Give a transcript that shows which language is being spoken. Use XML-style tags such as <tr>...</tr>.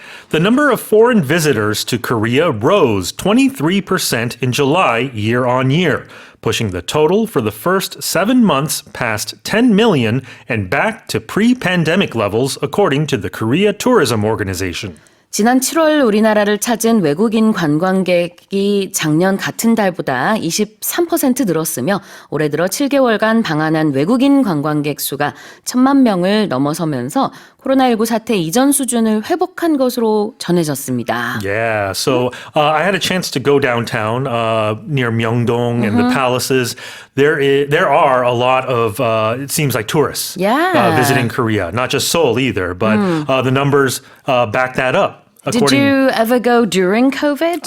<en>The number of foreign visitors to Korea rose 23% in July year on year, pushing the total for the first 7 months past 10 million and back to pre-pandemic levels, according to the Korea Tourism Organization.</en> <ko>지난 7월 우리나라를 찾은 외국인 관광객이 작년 같은 달보다 23% 늘었으며 올해 들어 7개월간 방한한 외국인 관광객 수가 1,000만 명을 넘어서면서 코로나19 사태 이전 수준을 회복한 것으로 전해졌습니다.</ko> <en>Yeah, so I had a chance to go downtown near Myeongdong and the palaces. There are a lot of, it seems like tourists visiting Korea, not just Seoul either, but the numbers back that up. Did you ever go during COVID?</en>